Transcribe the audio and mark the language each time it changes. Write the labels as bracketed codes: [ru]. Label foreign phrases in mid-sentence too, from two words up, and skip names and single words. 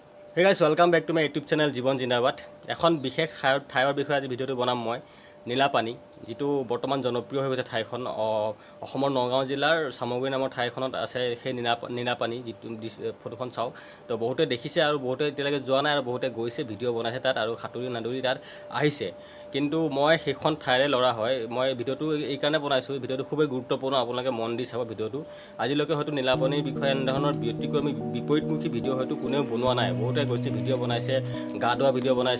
[en] Hey guys, welcome back to my YouTube channel Jibon Jindabat. [as] এখন বিশেষ ঠাইৰ বিষয়ে আজি ভিডিঅ'টো বনাম মই নীলাপানী যেটো বৰ্তমান জনপ্ৰিয় হৈ গৈছে ঠাইখন অসমৰ নগাঁও জিলাৰ সামগ্ৰী নামৰ ঠাইখনত আছে সেই নীলাপানী যেটো ফটোখন চাওক তো বহুতে দেখিছে আৰু বহুতে এতিয়ালৈকে যোৱা নাই আৰু বহুতে গৈছে ভিডিঅ' বনাইছে তাত আৰু খাতুৰি নাদুৰি তাত আহিছে কিন্তু মই সেইখন ঠাইৰে লৰা হয় মই ভিডিঅ'টো এই কাৰণে বনাইছো ভিডিঅ'টো খুবেই গুৰুত্বপূৰ্ণ আপোনালোকে মন দি চাব ভিডিঅ'টো আজিলৈকে হয়তো নীলাপানীৰ বিষয়ে এনেধৰণৰ ব্যক্তিক্ৰমী বিপৰীতমুখী ভিডিঅ' হয়তো কোনেও বনোৱা নাই বহুতে গৈছে ভিডিঅ' বনাইছে গা ধোৱা ভিডিঅ' বনাইছে